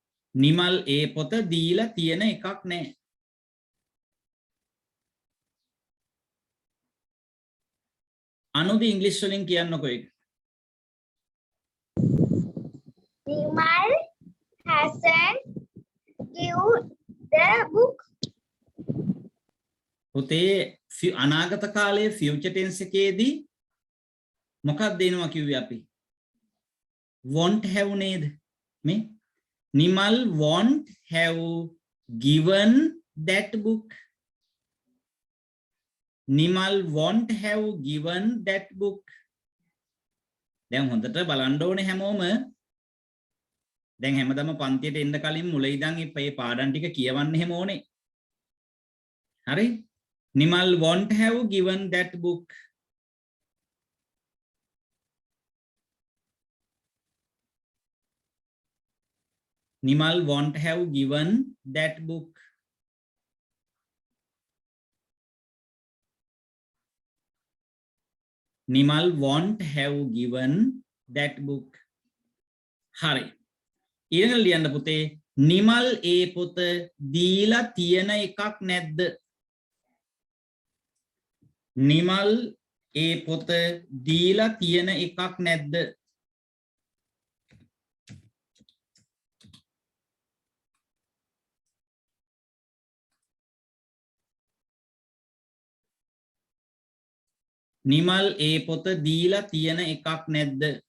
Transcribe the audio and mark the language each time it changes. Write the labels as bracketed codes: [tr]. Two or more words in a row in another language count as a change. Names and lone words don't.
[si] නිමල් ඒ පොත දීලා තියෙන එකක් නෑ. අනුද ඉංග්‍රීසි වලින් කියන්නකෝ ඒක. [en] Nimal hasn't given the book. [si] පුතේ අනාගත කාලයේ [en] future tense [si] එකේදී මොකක්ද දෙනවා කිව්වේ අපි? [en] won't have නේද? මේ නිමල් won't have given that book. නිමල් won't have given that book. [si] දැන් හොඳට බලන්න ඕනේ හැමෝම. දැන් හැමදාම පන්තියට එන්න කලින් මුල ඉඳන් මේ පාඩම් ටික කියවන්න හැම ඕනේ. [en] හරි? නිමල් won't have given that book. Nimal won't have given that book. Nimal won't have given that book. [si] හරි. ඊළඟට ලියන්න පුතේ නිමල් ඒ පොත දීලා තියෙන එකක් නැද්ද? නිමල් ඒ පොත දීලා තියෙන එකක් නැද්ද? නිමල් ඒ පොත දීලා තියෙන එකක් නැද්ද?